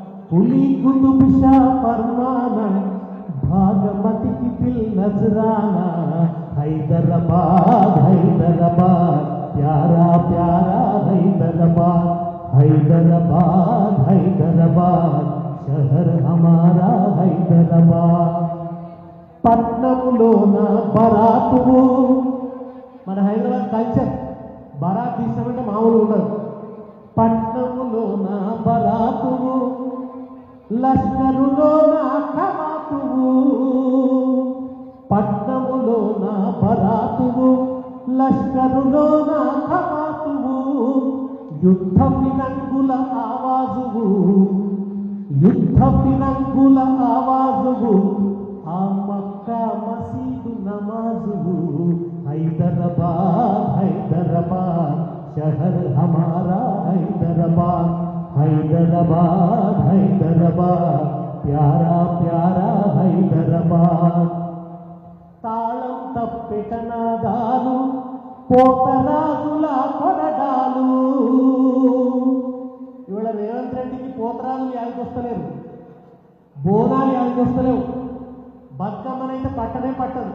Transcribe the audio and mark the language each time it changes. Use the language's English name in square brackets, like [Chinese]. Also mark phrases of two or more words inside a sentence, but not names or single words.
[Hindi] कुली कुतुब शाह फरमाना भागमती की दिल नजराना हैदराबाद हैदराबाद प्यारा प्यारा हैदराबाद हैदराबाद हैदराबाद शहर हमारा हैदराबाद [Telugu] పట్నంలోన బరాతువు మన హైదరాబాద్ కల్చర్ బరాత్ తీసామంటే మామూలు ఉండదు. పట్నంలోన బరాతువు లష్కరులోన కవాతువు పట్నంలోన బరాతువు లష్కరులోన కవాతువు యుద్ధ పిరంగుల ఆవాజువు యుద్ధ పిరంగుల ఆవాజువు ఆ మక్కా మసీదు నమాజువు [Hindi] हैदराबाद हैदराबाद शहर हमारा हैदराबाद हैदराबाद हैदराबाद प्यारा प्यारा हैदराबाद [Telugu] తాళం తప్పెటనాదాలు పోతరాజుల కొరడాలు ఇవాళ రేవంత్ రెడ్డికి పోతరాజులు యాడికొస్తలేరు, బోనాలు యాడికొస్తలేవు. బతుకమ్మనైతే పట్టనే పట్టదు.